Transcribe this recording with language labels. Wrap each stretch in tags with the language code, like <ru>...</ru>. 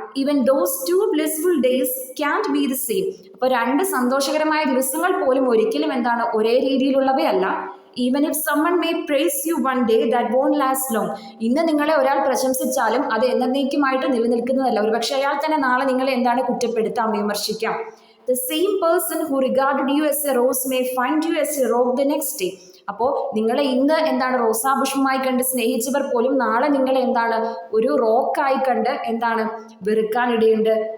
<en>Even those two blissful days can't be the same.</en> <ml>അപ്പോൾ രണ്ട് സന്തോഷകരമായ ദിവസങ്ങൾ പോലും ഒരിക്കലും എന്താണ് ഒരേ രീതിയിലുള്ളവയല്ല.</ml> <en>Even if someone may praise you one day that won't last long.</en> <ml>ഇന്ന് നിങ്ങളെ ഒരാൾ പ്രശംസിച്ചാലും അത് എന്നേക്കുമായിട്ട് നിലനിൽക്കുന്നതല്ല. ഒരുപക്ഷെ അയാൾ തന്നെ നാളെ നിങ്ങളെ എന്താണ് കുറ്റപ്പെടുത്താം, വിമർശിക്കാം.</ml> <en>The same person who regarded you as a rose may find you as a rock the next day.</en> <ml>അപ്പോൾ നിങ്ങളെ ഇന്ന് എന്താണ് റോസാപുഷ്പമായി കണ്ട് സ്നേഹിച്ചവർ പോലും നാളെ നിങ്ങളെ എന്താണ് ഒരു റോക്കായി കണ്ട് എന്താണ് വെറുക്കാനിടയുണ്ട്.</ml>